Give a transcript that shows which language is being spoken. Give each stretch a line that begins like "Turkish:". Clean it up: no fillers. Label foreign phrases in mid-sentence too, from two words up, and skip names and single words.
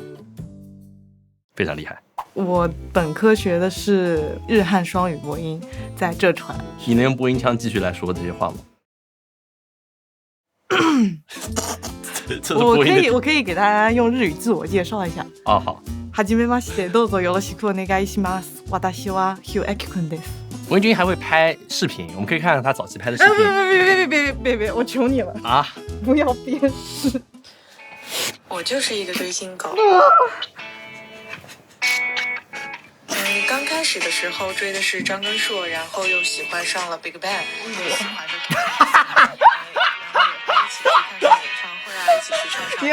Chinese: 非常厉害。我本科学的是日汉双语播音，在浙传。你能用播音腔继续来说这些话吗？我可以给大家用日语自我介绍一下。好。
Japanese: はじめまして、どうぞよろしくお願いします。私はヒューエキ君です。
Chinese: 文君还会拍视频，我们可以看看他早期拍的视频。别，我求你了啊！不要鞭尸。我就是一个追星狗。刚开始的时候追的是张根硕，然后又喜欢上了 BigBang， 喜欢着然后也会一起去看演唱会啊，一起去唱唱。